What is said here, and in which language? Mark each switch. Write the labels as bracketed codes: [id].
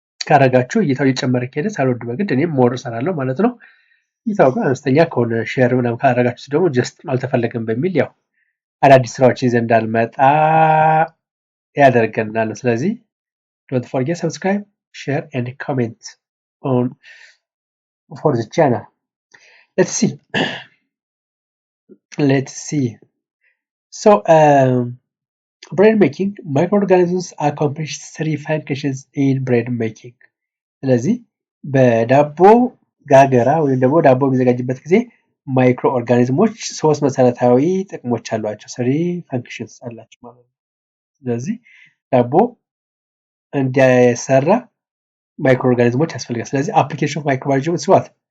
[am] ካደረጋችሁ እይታው እየጨመረ ከሄደ ሳልወድ በግድ እኔም ሞር እሰራለሁ ማለት ነው። ይታው ጋር አነስተኛ ከሆነ ሼር ምናምን ካደረጋችሁ ደግሞ ጀስት አልተፈለገም በሚል ያው አዳዲስ ስራዎች ይዘን እንዳልመጣ ያደርገናል። ስለዚህ [en] don't forget subscribe, share and comment on for the channel. Let's see. So bread making, microorganisms accomplish 3 functions in bread making. [am] ስለዚህ በዳቦ ጋገራ ወይም ደግሞ ዳቦ የሚዘጋጅበት ጊዜ ማይክሮ ኦርጋኒዝሞች 3 መሰረታዊ ጥቅሞች አሏቸው። 3 functions አላቸው ማለት ነው። ስለዚህ ዳቦ እንዲሰራ ማይክሮ ኦርጋኒዝሞች ያስፈልጋል። ስለዚህ [en] application of microbiology what?